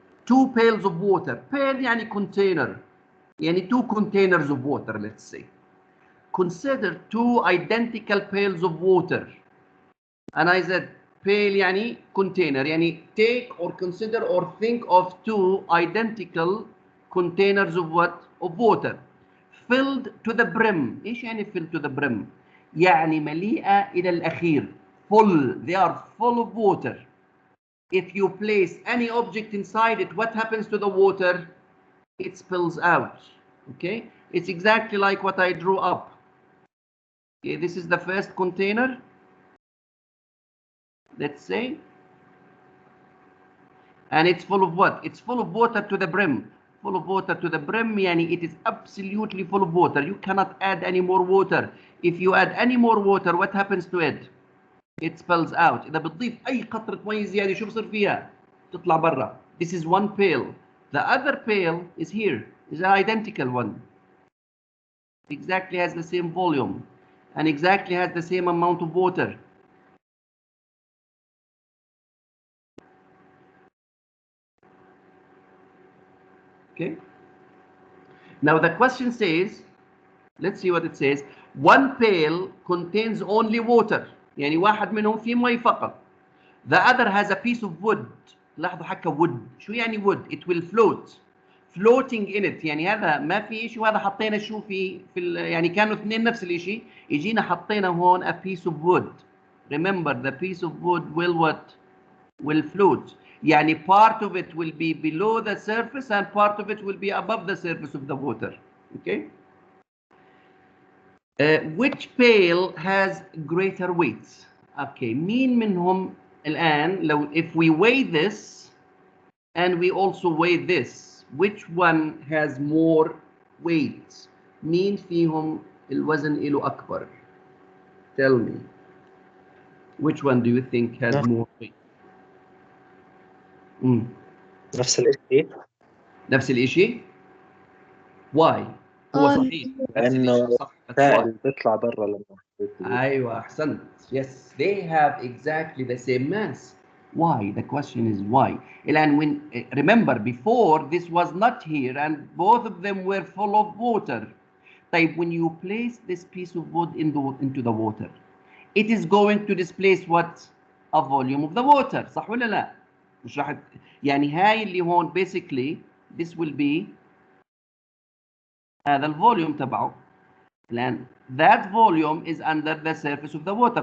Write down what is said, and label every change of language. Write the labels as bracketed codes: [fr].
[en] Two pails of water. Pail [ar] يعني [en] container. يعني two containers of water, let's say. Consider two identical pails of water. And I said, pail [ar] يعني [en] container, يعني take or consider or think of two identical containers of what? Of water, filled to the brim. [ar] ايش يعني [en] filled to the brim؟ [ar] يعني مليئة إلى الأخير. [en] Full, they are full of water. If you place any object inside it, what happens to the water? It spills out. Okay, it's exactly like what I drew up. Okay, this is the first container, let's say, and it's full of what? It's full of water to the brim. Full of water to the brim, [ar] يعني [en] it is absolutely full of water. You cannot add any more water. If you add any more water, what happens to it? It spills out. [ar] إذا بتضيف أي قطرة مي زيادة شو بصير فيها؟ تطلع برا. [en] This is one pail. The other pail is here. Is an identical one. Exactly has the same volume and exactly has the same amount of water. Okay. Now the question says, let's see what it says. One pail contains only water. [ar] يعني واحد منهم فيه مي فقط. [en] The other has a piece of wood. [ar] لاحظوا حكى wood. شو يعني wood? [en] It will float. Floating in it. [ar] يعني هذا ما في شيء، وهذا حطينا شو في يعني كانوا اثنين نفس الشيء. يجينا حطينا هون [en] a piece of wood. Remember, the piece of wood will what? Will float. [ar] يعني [en] part of it will be below the surface and part of it will be above the surface of the water. Okay? Which pail has greater weight? Okay, [ar] مين منهم الآن لو [en] if we weigh this and we also weigh this, which one has more weight? [ar] مين فيهم الوزن له أكبر? [en] Tell me. Which one do you think has more weight? [ar] نفس الشيء. نفس الشيء؟ [en] Why؟ [ar] هو صحيح نفس الشيء صح. السائل بيطلع برا لما أيوة أحسنت. [en] Yes, they have exactly the same mass. Why? The question is why. And when remember before this was not here and both of them were full of water. [ar] طيب [en] when you place this piece of wood into the water, it is going to displace what? A volume of the water. [ar] صح ولا لا؟ مش راح يعني هاي اللي هون [en] basically this will be [ar] هذا الفوليوم تبعه. الآن [en] that volume is under the surface of the water.